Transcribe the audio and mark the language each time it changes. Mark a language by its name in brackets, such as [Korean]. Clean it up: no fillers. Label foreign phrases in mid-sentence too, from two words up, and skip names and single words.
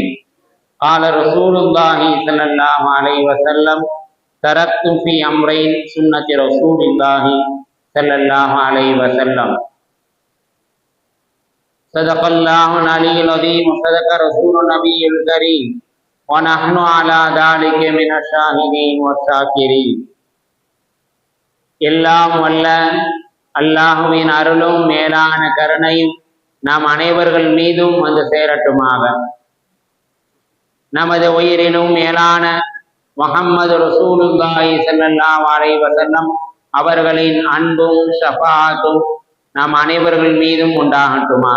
[Arabic] قال رسول الله صلى الله عليه وسلم تركت في أمرين سنة رسول الله صلى الله عليه وسلم. صدق الله العلي العظيم وصدق رسول النبي الكريم ونحن على ذلك من الشاهدين والشاكرين. [Tamil] எல்லாம் வல்ல அல்லாஹுவின் அருளும் மேலான கருணையும் நாம் அனைவர்கள் மீதும் வந்து சேரட்டுமாக. நமது உயிரினும் மேலான முஹம்மது ரசூலுல்லாஹி [Arabic] صلى الله عليه وسلم [Tamil] அவர்களின் அன்பும் ஷஃபாஅத்தும் நாம் அனைவர்கள் மீதும் உண்டாகட்டுமாக.